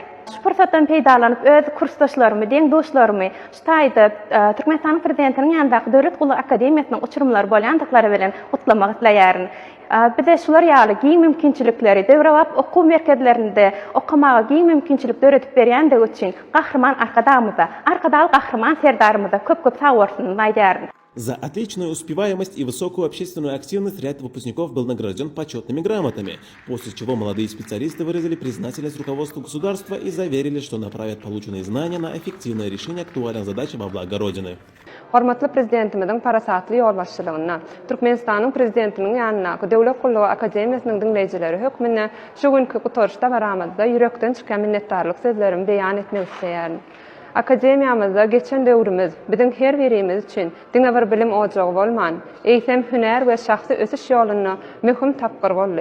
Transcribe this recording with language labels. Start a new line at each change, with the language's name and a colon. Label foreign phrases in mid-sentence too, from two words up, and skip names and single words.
Turkmen: Şu fursatdan peýdalanyp öz kursdaşlarymı, deň dostlarymı şu taýda Türkmenistanyň prezidentiniň ýanyndaky Döwlet Gully Akademiýasynyň uçurumlary bolýandyklary bilen gutlamak isleýärin. Bize şular ýaly giň mümkinçilikleri, döwrewap okuw merkezlerinde okamaga giň mümkinçilik öğretip berýändigi üçin gahrman Arkadal gahrman Serdarymyza köp sag bolsun aýdýaryn.
Russian: За отличную успеваемость и высокую общественную активность ряд выпускников был награжден почетными грамотами, после чего молодые специалисты выразили признательность руководству государства и заверили, что направят полученные знания на эффективное решение актуальных задач во благо Родины.
Turkmen: Hormatly prezidentimizin parasatly ýol başçylygyna, Türkmenistanyň prezidentiniň ýanyna Döwlet Gully Akademiýasynyň dinleýijileri hökmüne şu günkü gutarşda baramazda ýürekden çykan minnetdarlyk sözlerimi beýan etmek isleýärin. Akademiyamızda geçen döwrümüz biziň her birimiz üçin diňe bir bilim ojagy bolman, eýsem hüner we şahsy ösüş ýolyny möhüm tapgyr boldy.